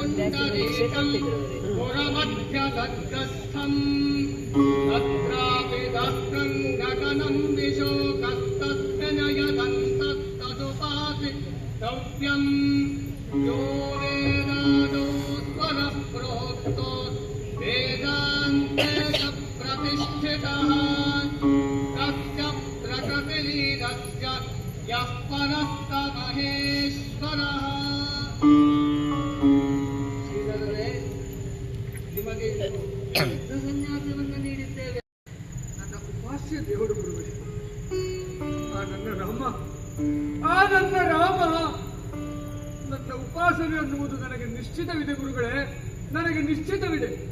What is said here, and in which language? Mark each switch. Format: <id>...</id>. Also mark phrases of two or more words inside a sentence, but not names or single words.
<sa>पुरमध्यदग्रस्थम् तत्रापि दस्त्रम् घटनम् विशोकस्तस्य नयदन्तस्तदुपासितव्यम् यो वेदादो स्वरः प्रोक्तो वेदान्ते स प्रतिष्ठितः तस्य प्रकृतिलीनस्य यः परस्त महेश्वरः.</sa> <kn>ಶ್ರೀಧರರೇ, ನಿಮಗೆ ಸನ್ಯಾಸವನ್ನು ನೀಡಿದ್ದೇವೆ. ನನ್ನ ಉಪಾಸ್ಯ ದೇವರು ಗುರುಗಳೇ, ಆ ನನ್ನ ರಾಮ ನನ್ನ ಉಪಾಸನೆ ಅನ್ನುವುದು ನನಗೆ ನಿಶ್ಚಿತವಿದೆ ಗುರುಗಳೇ, ನನಗೆ ನಿಶ್ಚಿತವಿದೆ.</kn>